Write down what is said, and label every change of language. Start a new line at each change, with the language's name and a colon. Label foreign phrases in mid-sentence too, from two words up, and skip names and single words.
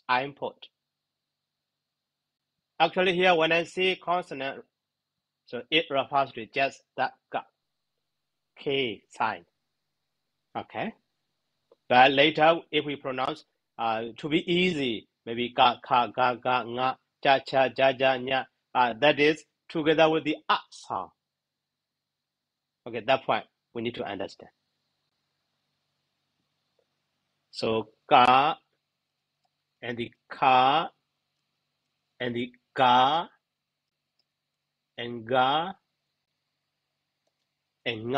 English: I input. Actually, here when I say consonant, so it refers to just that K sign. Okay. But later, if we pronounce to be easy, maybe ka, ka, ga, ga, nga, cha, cha, ja, ja, nya, that is together with the sound. Okay, that point we need to understand. So ka and the ka and the ga and ga and nga.